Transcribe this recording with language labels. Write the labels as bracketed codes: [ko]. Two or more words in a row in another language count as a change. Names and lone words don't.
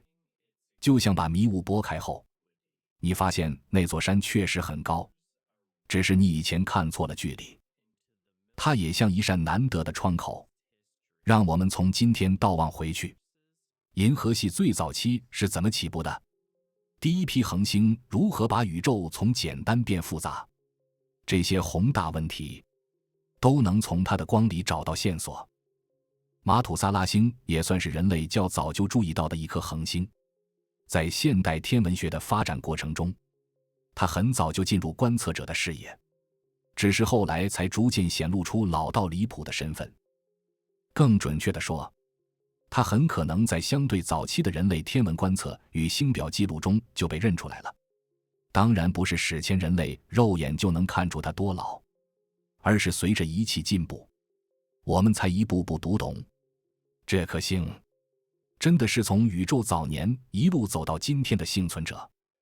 [zh] 就像把迷霧撥開後，你發現那座山確實很高，只是你以前看錯了距離。它也像一扇難得的窗口，讓我們從今天倒望回去，銀河系最早期是怎麼起步的？第一批恆星如何把宇宙從簡單變複雜？這些宏大問題都能從它的光裡找到線索。馬土薩拉星也算是人類較早就注意到的一顆恆星，在現代天文學的發展過程中，它很早就進入觀測者的視野，只是後來才逐漸顯露出老到離譜的身份。更準確地說，它很可能在相對早期的人類天文觀測與星表記錄中就被認出來了。當然不是史前人類肉眼就能看出它多老，而是隨着儀器進步，我們才一步步讀懂，這顆星真的是從宇宙早年一路走到今天的幸存者。